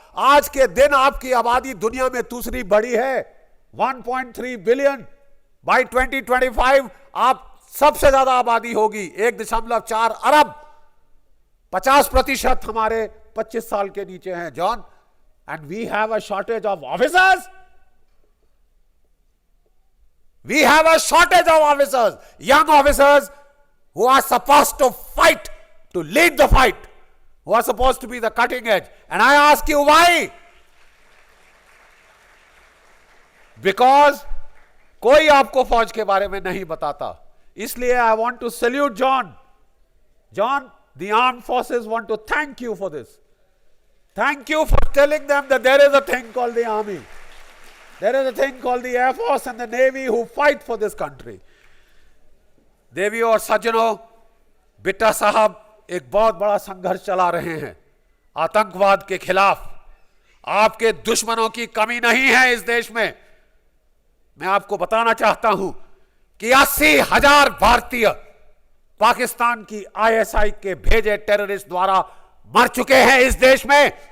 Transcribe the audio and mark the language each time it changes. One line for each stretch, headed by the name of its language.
Hindi: आज के दिन आपकी आबादी दुनिया में दूसरी बड़ी है, 1.3 बिलियन। बाई 2025 आप सबसे ज्यादा आबादी होगी, 1.4 अरब। 50% हमारे 25 साल के नीचे हैं, John.
English: And we have a shortage of officers, we have a shortage of officers, young officers who are supposed to fight, to lead the fight, who are supposed to be the cutting edge. And I ask you why? Because
Hindi: कोई आपको फौज के बारे में नहीं बताता। इसलिए
English: I want to salute John. John, the armed forces want to thank you for this. Thank you for telling them that there is a thing called the army. There is a thing called the Air Force and the Navy who fight for this country.
Hindi: देवियों और सज्जनों, बिट्टा साहब एक बहुत बड़ा संघर्ष चला रहे हैं आतंकवाद के खिलाफ। आपके दुश्मनों की कमी नहीं है इस देश में। मैं आपको बताना चाहता हूं कि 80,000 भारतीय पाकिस्तान की आईएसआई के भेजे टेररिस्ट द्वारा मर चुके हैं इस देश में।